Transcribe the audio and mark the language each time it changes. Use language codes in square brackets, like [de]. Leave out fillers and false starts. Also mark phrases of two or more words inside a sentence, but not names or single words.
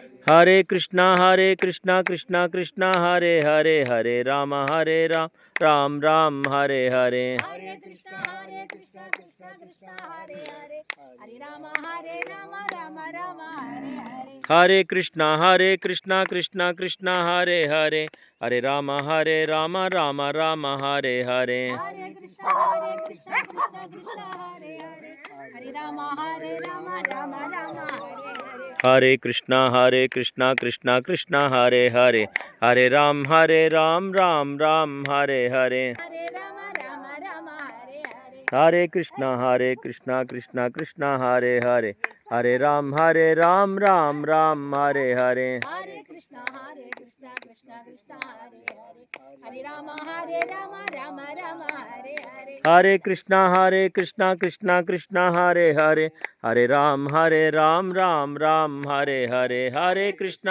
[sa] హరే కృష్ణ కృష్ణ కృష్ణ హరే హరే, హరే రామ రామ రామ హరే హరే. हरे कृष्णा कृष्णा कृष्णा हरे हरे, हरे राम राम राम हरे हरे. హరే కృష్ణ కృష్ణ కృష్ణ హరే హరే, హరే రామ రామ రామ హరే హరే. हरे कृष्णा कृष्णा कृष्णा हरे हरे, हरे राम राम राम हरे हरे. హరే కృష్ణ కృష్ణ కృష్ణ హరే హరే, హరే రామ రామ రామ హరే హరే. हरे राम राम राम हरे हरे. హరే కృష్ణ కృష్ణ కృష్ణ హరే హరే, हरे राम राम राम हरे हरे हरे कृष्णा कृष्णा कृष्णा हरे हरे हरे राम राम राम हरे हरे हरे कृष्णा कृष्णा कृष्णा हरे हरे हरे राम राम राम हरे हरे हरे कृष्णा